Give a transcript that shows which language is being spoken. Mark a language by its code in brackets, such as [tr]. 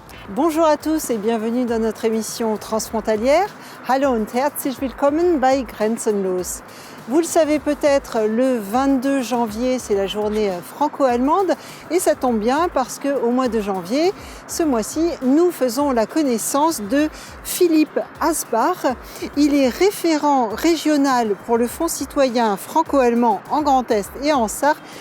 [fr] Bonjour à tous et bienvenue dans notre émission transfrontalière. [de] Hallo und herzlich willkommen bei Grenzenlos. [fr] Vous le savez peut-être, le 22 janvier, c'est la journée franco-allemande et ça tombe bien parce qu'au mois de janvier, ce mois-ci, nous faisons la connaissance de Philippe Asbach. Il est référent régional pour le Fonds citoyen franco-allemand en Grand Est et en Sarre.